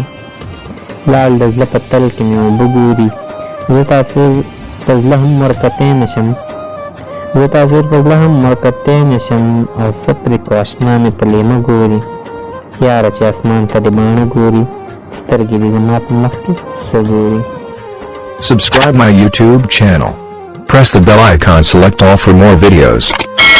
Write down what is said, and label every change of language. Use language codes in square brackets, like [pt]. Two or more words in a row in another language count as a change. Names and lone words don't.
[ps] لاړ د زړه په تل کې مې اوبه ګوري، زه تاثیر په زړه هم ورکتی نه شم، زه تاثیر په زړه هم ورکتی نه شم او څه پرې کو اشنا مې په لیمه ګوري. یاره چې اسمان ته دې باڼه ګوري، سترګې دې زما په مخ کې څه ګوري. [en] Subscribe my YouTube channel. Press the bell icon, select all for more videos.